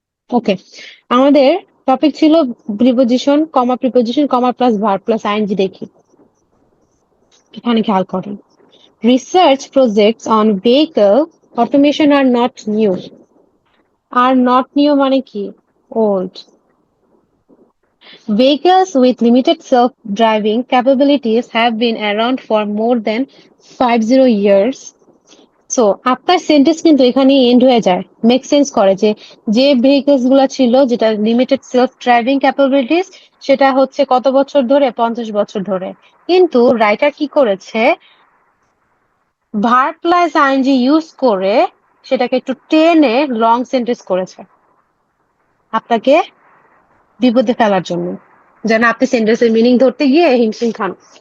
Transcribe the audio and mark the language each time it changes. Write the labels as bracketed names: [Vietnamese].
[Bangla] ওকে, আমাদের টপিক ছিল প্রিপোজিশন কমা plus verb plus ING. দেখি এখানে খেয়াল করেন, [English] Research projects on vehicle automation are not new. Are not new [Bangla] মানে কি? Old. [English] Vehicles with limited self-driving capabilities have been around for more than 50 years. [Bangla] So আপনার sentence কিন্তু এখানে and হয়ে যায়, মেক সেন্স করে যে যে ভেহিকলস গুলা ছিল যেটা লিমিটেড সেলফ ড্রাইভিং ক্যাপাবিলিটিস, সেটা হচ্ছে কত বছর ধরে? 50 বছর ধরে। কিন্তু রাইটার কি করেছে, ভার্ব প্লাস আইএনজি ইউজ করে সেটাকে একটু টেনে লং সেন্টেন্স করেছে আপনাকে বিপদে ফেলার জন্য, যেন আপনি সেন্টেন্সের মিনিং ধরতে গিয়ে হিমশিম খান।